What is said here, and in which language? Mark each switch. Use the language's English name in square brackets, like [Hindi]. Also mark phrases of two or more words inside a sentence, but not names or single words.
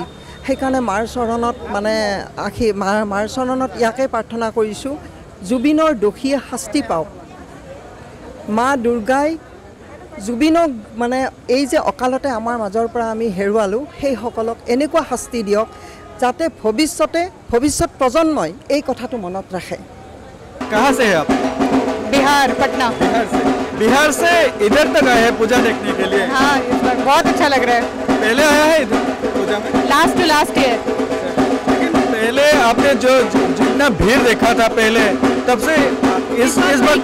[Assamese] সেইকাৰণে মাৰ চৰণত মানে মাৰ চৰণত ইয়াকে প্ৰাৰ্থনা কৰিছোঁ, জুবিনৰ দোষীয়ে শাস্তি পাওক। মা দুৰ্গাই জুবিনক মানে এই যে অকালতে আমাৰ মাজৰ পৰা আমি হেৰুৱালোঁ সেইসকলক এনেকুৱা শাস্তি দিয়ক যাতে ভৱিষ্যত প্ৰজন্মই এই কথাটো মনত ৰাখে। [Hindi] कहाँ से है आप? बिहार, पटना। बिहार से इधर तक आए हैं पूजा देखने के लिए? हाँ, इस बार बहुत अच्छा लग रहा है। पहले आया है इधर पूजा में? [English] last to last year. [Hindi] लेकिन पहले आपने जो जितना भीड़ देखा था पहले, तब से इस बार